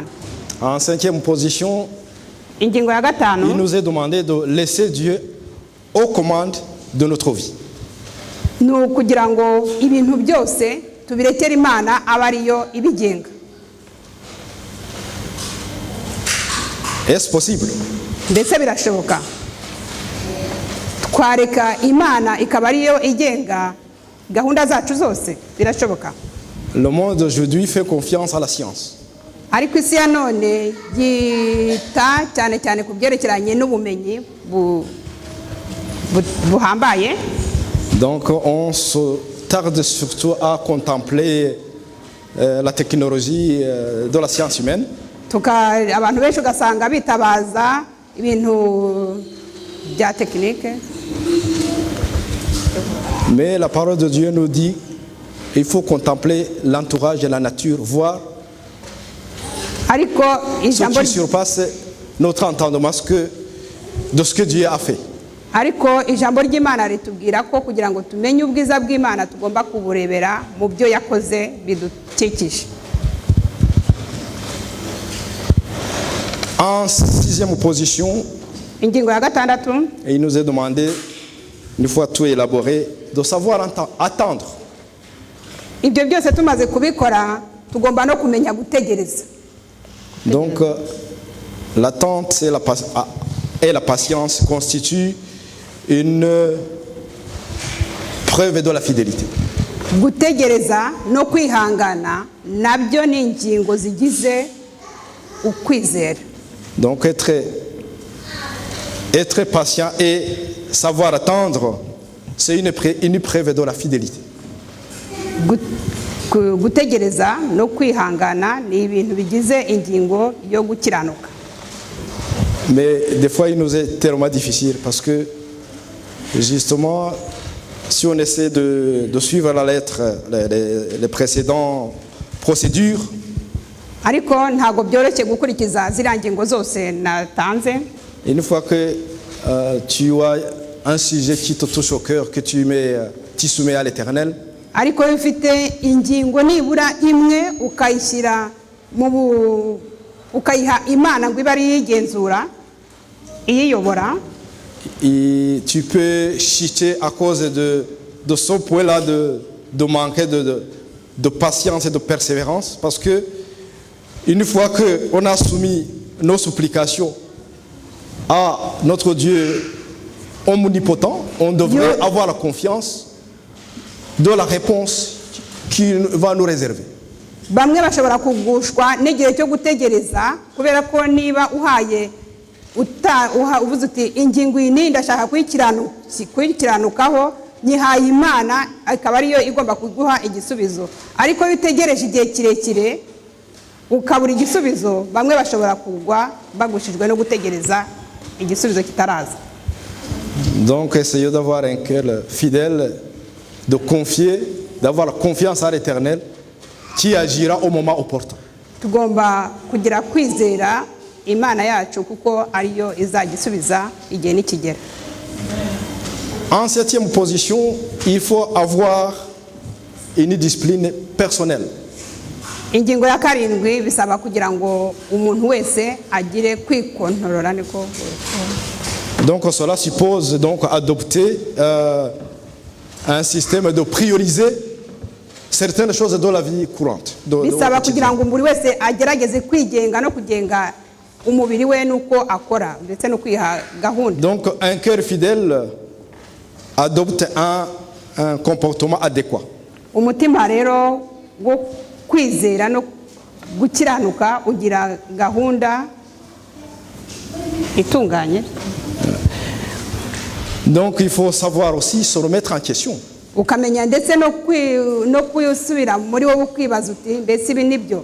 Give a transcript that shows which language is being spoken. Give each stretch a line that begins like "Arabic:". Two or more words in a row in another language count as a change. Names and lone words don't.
French: En 5e position,
Kinyarwanda: Ingingo ya 5,
French: il nous est demandé de laisser Dieu aux commandes de notre vie.
Kinyarwanda: ni ukugira ngo ibintu byose tubirekere Imana aba ariyo ibigenga.
French: Est-ce possible?
Kinyarwanda: Ndetse birashoboka twareka Imana ikaba ariyo igenga gahunda zacu zose? Birashoboka.
French: Le monde aujourd'hui fait confiance à la science.
Kinyarwanda: Ariko isi ya none yita cyane cyane ku byerekeranye n'ubumenyi buhambaye.
French: Donc on se tarde surtout à contempler la technologie de la science humaine.
Kinyarwanda: Abantu benshi ugasanga bitabaza ibintu bya tekinike.
French: Mais la parole de Dieu nous dit il faut contempler l'entourage de la nature, voir ce qui surpasse notre entendement de ce que Dieu a fait.
Kinyarwanda: Ariko ijambo ry'Imana ritubwira ko kugira ngo tumenye ubwiza bw'Imana tugomba kuburebera mu byo yakoze bidukikije.
French: En 6e position,
Kinyarwanda: Ingingo ya 6,
French: il nous est demandé, une fois tout élaboré, de savoir attendre.
Kinyarwanda: Ibyo byose tumaze kubikora tugomba no kumenya gutegereza.
French: Donc l'attente et la patience constituent une preuve de la fidélité.
Kinyarwanda: Gutegereza no kwihangana nabyo ni ingingo zigize ukwizera.
French: Donc être patient et savoir attendre c'est une preuve de la fidélité.
Kinyarwanda: Gutegereza no kwihangana ni ibintu bigize ingingo yo gukiranuka.
French: Mais des fois, il nous est tellement difficile parce que, justement, si on essaie de suivre la lettre, les précédentes procédures,
Kinyarwanda: Ariko ntago byoroshye gukurikiza ziriya ngingo zose natanze.
French: une fois que tu as un sujet qui te touche au cœur, que tu soumets à l'Éternel,
Kinyarwanda: Ariko iyo ufite ingingo nibura imwe ukayishyira ukayiha Imana ngo ibe ari yigenzura iyiyobora,
French: et tu peux chuter à cause de ce point-là de manquer de patience et de persévérance, parce que une fois qu'on a soumis nos supplications à notre Dieu omnipotent, on devrait avoir la confiance de la réponse qu'il va nous réserver.
Kinyarwanda: Bamwe bashobora kugushwa n'igihe cyo gutegereza kubera ko niba uhaye uvuze uti ingingo iyi ndashaka kuyikiranukaho nyihaye Imana akaba ariyo igomba kuguha igisubizo. Ariko iyo utegereje igihe kirekire ukabura igisubizo, bamwe bashobora kugwa bagushijwe no gutegereza igisubizo kitaraza.
French: Donc essayez d'avoir un cœur fidèle, de confier, d'avoir la confiance à l'Éternel qui agira au moment opportun.
Kinyarwanda: Tugomba kugira kwizera Imana yacu kuko ariyo izagisubiza igihe nikigera.
French: En septième position, il faut avoir une discipline personnelle.
Kinyarwanda: Ingingo ya karindwi bisaba kugira ngo umuntu wese agire kwikontorora niko.
French: Donc cela suppose donc adopter un système de prioriser certaines choses dans la vie courante.
Kinyarwanda: Bisaba kugira ngo buri wese agerageze kwigenga no kugenga umubiri we nuko akora ndetse no kwiha gahunda.
French: Donc un cœur fidèle adopte un comportement adéquat.
Kinyarwanda: Umutima rero wo kwizera no gukiranuka ugira gahunda itunganye.
French: Donc il faut savoir aussi se remettre en question.
Kinyarwanda: Ukamenya ndetse no kwisubira muri wowe kwibaza uti mbese ibi nibyo.